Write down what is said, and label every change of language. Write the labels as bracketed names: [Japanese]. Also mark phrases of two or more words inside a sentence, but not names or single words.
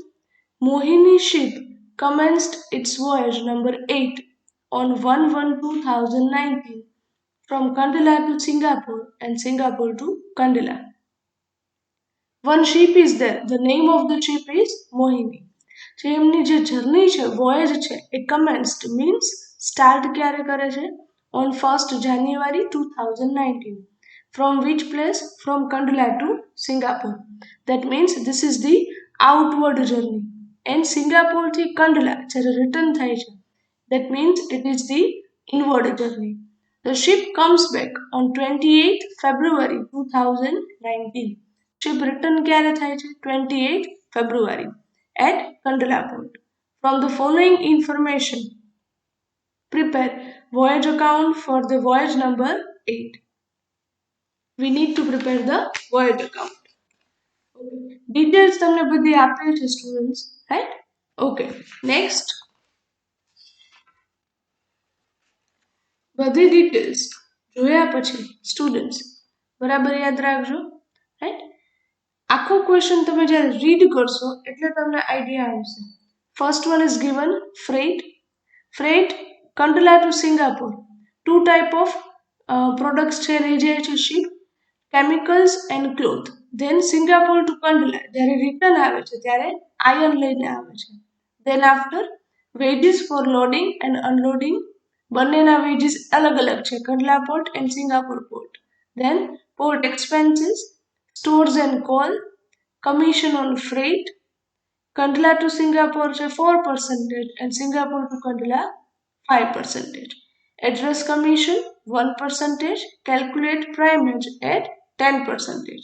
[English] Mohini ship commenced its voyage number 8 on 1/1/2019 from Kandila to Singapore and Singapore to Kandila. One ship is there. The name of the ship is Mohini. [Gujarati] જે એમની જે જર્ની છે વોયેજ છે એ [English] commenced means start [Gujarati] ક્યારે કરે છે [English] on 1st January 2019 from which place? From Kandla to Singapore. That means this is the outward journey. And Singapore થી Kandla [Gujarati] જ્યારે return થાય છે [English] that means it is the inward journey. The ship comes back on 28th February 2019. Ship return [Gujarati] ક્યારે થાય છે [English] 28th February at Kandla port. From the following information, prepare voyage account for the voyage number 8. We need to prepare the voyage account. Okay. Details [Gujarati] તમને બધી આપેલ છે [English] students, right? Okay. Next. [Gujarati] બધી details જોયા પછી students બરાબર યાદ રાખજો, right? આખો ક્વેશ્ચન તમે જ્યારે રીડ કરશો એટલે તમને આઈડિયા આવશે. [English] First one is given freight. Freight Kandla to Singapore. Two type of products [Gujarati] છે લઈ જાય છે [English] ship. Chemicals and cloth. Then Singapore to Kandla જ્યારે return [Gujarati] આવે છે ત્યારે [English] iron [Gujarati] લઈને આવે છે. [English] Then after wages for loading and unloading. [Gujarati] બંનેના wages અલગ અલગ છે [English] Kandla port and Singapore port. Then port expenses, stores and coal, commission on freight. Kandla to Singapore 4% and Singapore to Kandla 5%. Address commission 1%. Calculate primage at 10%.